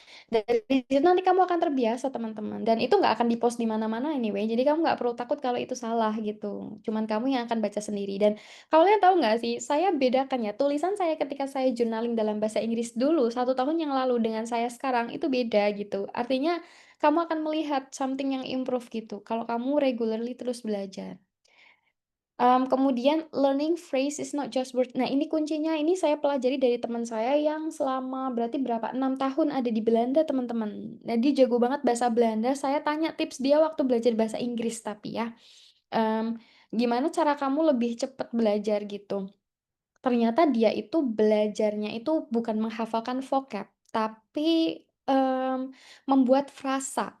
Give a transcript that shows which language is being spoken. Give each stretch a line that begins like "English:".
Indonesian: Dari situ nanti kamu akan terbiasa teman-teman, dan itu nggak akan di-post di mana-mana anyway, jadi kamu nggak perlu takut kalau itu salah gitu, cuman kamu yang akan baca sendiri. Dan kalian tahu nggak sih, saya bedakan ya, tulisan saya ketika saya journaling dalam bahasa Inggris dulu 1 tahun yang lalu dengan saya sekarang itu beda gitu. Artinya kamu akan melihat something yang improve gitu, kalau kamu regularly terus belajar. Kemudian
English: learning phrase is not just word.
Indonesian: Nah, ini kuncinya, ini saya pelajari dari teman saya yang selama berarti berapa, 6 tahun ada di Belanda, teman-teman. Nah, dia jago banget bahasa Belanda, saya tanya tips dia waktu belajar bahasa Inggris tapi ya, "Gimana cara kamu lebih cepat belajar?" Gitu. Ternyata dia itu belajarnya itu bukan menghafalkan vocab, tapi, membuat frasa.